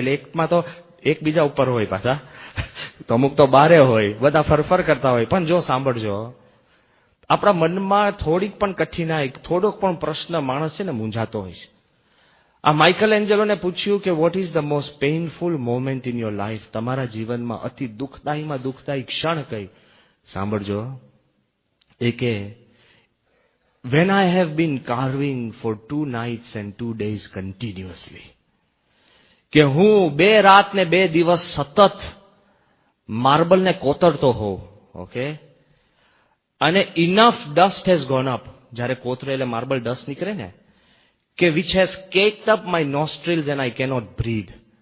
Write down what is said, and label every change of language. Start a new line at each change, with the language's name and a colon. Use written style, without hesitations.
Gujarati: એટલે એકમાં તો એકબીજા ઉપર હોય પાછા, તો અમુક તો બારે હોય, બધા ફરફર કરતા હોય. પણ જો સાંભળજો, આપણા મનમાં થોડીક પણ કઠિનાઈ, થોડોક પણ પ્રશ્ન માણસ છે ને મૂંઝાતો હોય છે. આ માઇકલ એન્જેલોને પૂછ્યું કે
English: What is the most painful moment in your life?
Gujarati: તમારા જીવનમાં અતિ દુઃખદાયીમાં દુઃખદાયી ક્ષણ કઈ? સાંભળજો, એ કે
English: when I have been carving for 2 nights and 2 days continuously.
Gujarati: કે હું 2 રાત ને 2 દિવસ સતત માર્બલને કોતરતો હોઉં.
English: Okay, અને enough dust has gone up.
Gujarati: જ્યારે કોતરે એટલે માર્બલ ડસ્ટ નીકળે ને, કે
English: Which has caked up my nostrils and I cannot breathe.